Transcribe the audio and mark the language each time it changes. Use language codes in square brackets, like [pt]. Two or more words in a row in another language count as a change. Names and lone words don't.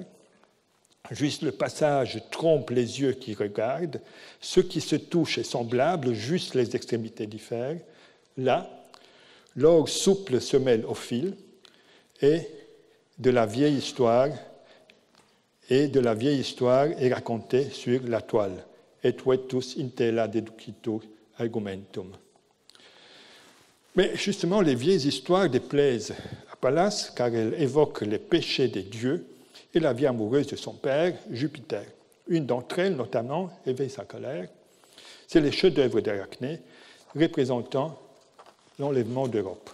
[fr] Juste le passage trompe les yeux qui regardent. Ce qui se touche est semblable, juste les extrémités diffèrent. Là, l'or souple se mêle au fil et de la vieille histoire est racontée sur la toile. [la] Et vetus intella deducitur argumentum. [fr] Mais justement, les vieilles histoires déplaisent à Pallas car elles évoquent les péchés des dieux et la vie amoureuse de son père, Jupiter. Une d'entre elles, notamment, éveille sa colère. C'est les chefs-d'œuvre d'Arachné représentant l'enlèvement d'Europe.